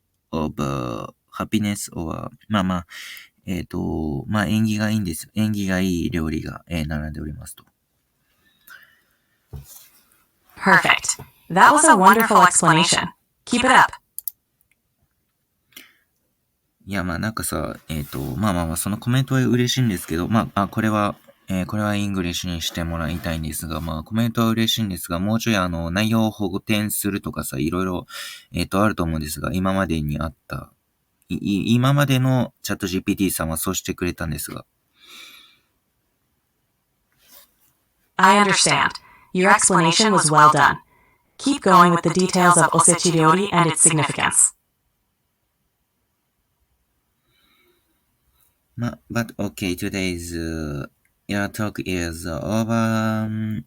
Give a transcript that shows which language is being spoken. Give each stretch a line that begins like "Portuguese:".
English: of happiness or
Japanese: まあまあ、まあ縁起がいいんですよ。縁起がいい料理が、並んでおりますと。
English: Perfect. That was a wonderful explanation. Keep it up.
Japanese: いや、まあなんかさ、まあ、そのコメントは嬉しいんですけど、まあ、これはイングリッシュにしてもらいたいんですが、まあ、コメントは嬉しいんですが、もうちょい内容を補填するとかさ、いろいろ、あると思うんですが、今までにあった、今までのチャット GPT さんはそうしてくれたんですが。
English: I understand. Your explanation was well done. Keep going with the details of osechi ryori and its significance. But okay, today's your talk is over.